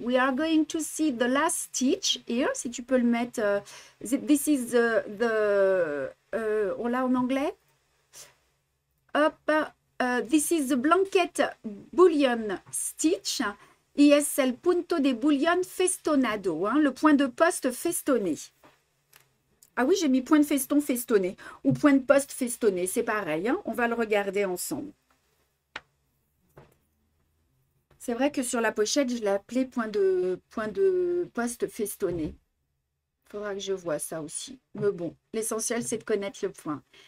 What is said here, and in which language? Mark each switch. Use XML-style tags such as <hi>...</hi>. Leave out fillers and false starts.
<en>We are going to see the last stitch here.</en> <fr>Si tu peux le mettre.</fr> <en>This is</en> <fr>on l'a en anglais. Hop.</fr> <en>This is the blanket bullion stitch.</en> <es>Y es el punto de bullion festonado.</es> <fr>Hein, le point de poste festonné. Ah oui, j'ai mis point de feston festonné. Ou point de poste festonné. C'est pareil. Hein, on va le regarder ensemble. C'est vrai que sur la pochette, je l'ai appelé point de poste festonné. Il faudra que je voie ça aussi. Mais bon, l'essentiel, c'est de connaître le point.</fr>